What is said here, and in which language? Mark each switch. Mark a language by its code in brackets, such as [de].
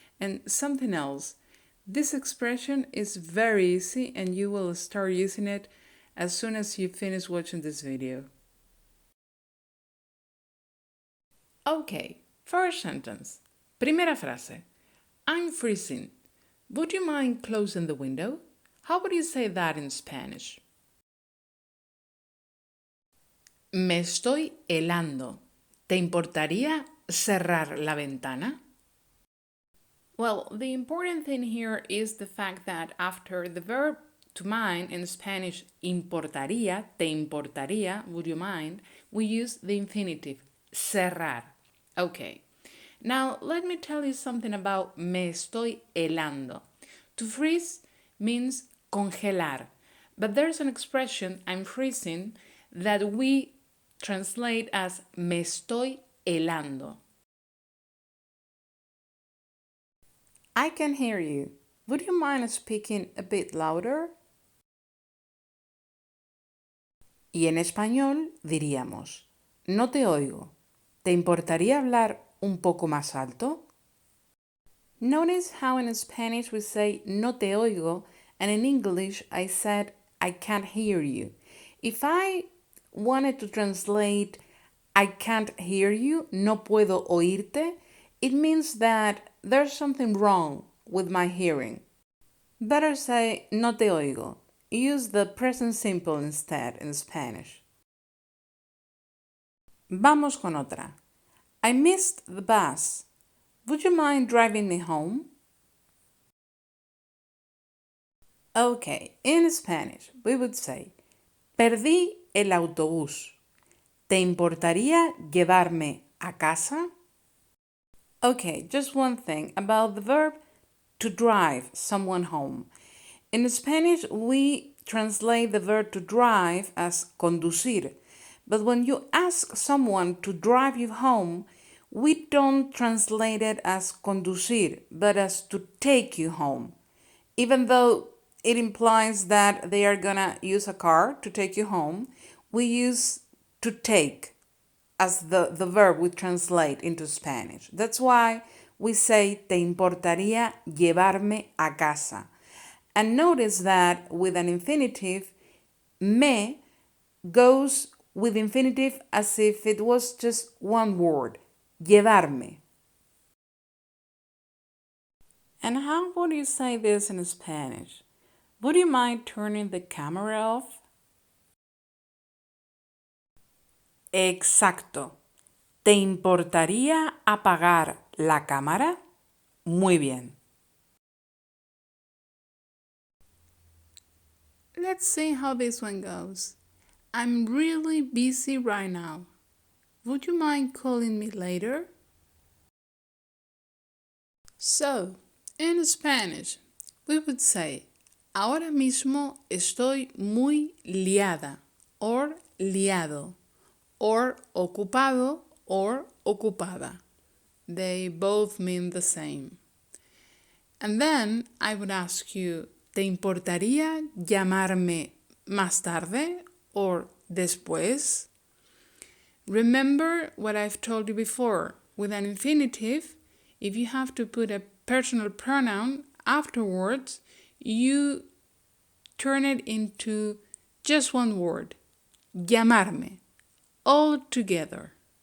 [en] And something else, this expression is very easy and you will start using it as soon as you finish watching this video. Okay, first sentence. [es] Primera frase. [en] I'm freezing. Would you mind closing the window? How would you say that in Spanish? [es] Me estoy helando. ¿Te importaría cerrar la ventana? [en] Well, the important thing here is the fact that after the verb to mind in Spanish, [es] importaría, te importaría, [en] would you mind, we use the infinitive, cerrar. Okay, now let me tell you something about [es] me estoy helando. [en] To freeze means congelar, but there's an expression, I'm freezing, that we translate as [es] me estoy helando. [en] I can hear you. Would you mind speaking a bit louder? [es] Y en español diríamos, no te oigo. ¿Te importaría hablar un poco más alto? [en] Notice how in Spanish we say [es] no te oigo, [en] and in English I said I can't hear you. If I wanted to translate I can't hear you, [es] no puedo oírte, [en] it means that there's something wrong with my hearing. Better say [es] no te oigo. [en] Use the present simple instead in Spanish. [es] Vamos con otra. [en] I missed the bus. Would you mind driving me home? Okay, in Spanish we would say [es] perdí el autobús. ¿Te importaría llevarme a casa? [en] Okay, just one thing about the verb to drive someone home. In Spanish, we translate the verb to drive as conducir. But when you ask someone to drive you home, we don't translate it as conducir, but as to take you home. Even though it implies that they are gonna use a car to take you home, we use to take as the verb we translate into Spanish. That's why we say [es] te importaría llevarme a casa. [en] And notice that with an infinitive, me goes with infinitive as if it was just one word, llevarme. And how would you say this in Spanish? Would you mind turning the camera off? [es] Exacto. ¿Te importaría apagar la cámara? Muy bien. [en] Let's see how this one goes. I'm really busy right now. Would you mind calling me later? So, in Spanish, we would say, [es] ahora mismo estoy muy liada, [en] or liado, or ocupado, or ocupada. They both mean the same. And then I would ask you, [es] ¿te importaría llamarme más tarde [en] or después? Remember what I've told you before. With an infinitive, if you have to put a personal pronoun afterwards, you turn it into just one word, llamarme, all together.